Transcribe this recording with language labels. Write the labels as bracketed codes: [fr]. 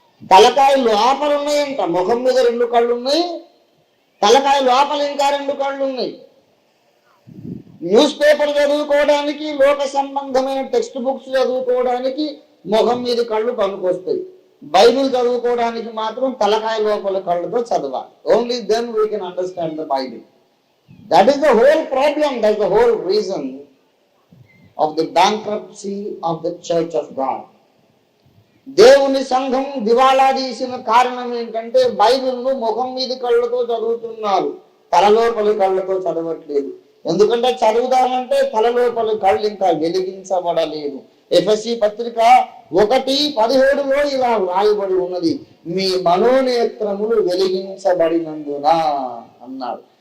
[te] తలకాయ లోపల ఉన్నాయంట. ముఖం మీద 2 కళ్ళు ఉన్నాయి, తలకాయ లోపల ఇంకా 2 కళ్ళు ఉన్నాయి. న్యూస్ పేపర్ చదువుకోవడానికి, లోక సంబంధమైన టెక్స్ట్ బుక్స్ చదువుకోవడానికి ముఖం మీద కళ్ళు పనికొస్తాయి. బైబిల్ చదువుకోవడానికి మాత్రం తలకాయ లోపల కళ్ళతో చదవాలి. [en] Only then we can understand the Bible. That is the whole problem. That's the whole reason of the bankruptcy of the Church of God. [te] దేవుని సంఘం దివాళా తీసిన కారణం ఏంటంటే బైబిల్ను ముఖం మీద కళ్ళతో చదువుతున్నారు, తలలోపలి కళ్ళతో చదవట్లేదు. ఎందుకంటే చదువుదామంటే తలలోపలి కళ్ళు ఇంకా వెలిగించబడలేదు. ఎఫెసీ పత్రిక 1:17 ఇలా రాయబడి ఉన్నది, మీ మనోనేత్రములు వెలిగించబడినందున అన్నాడు.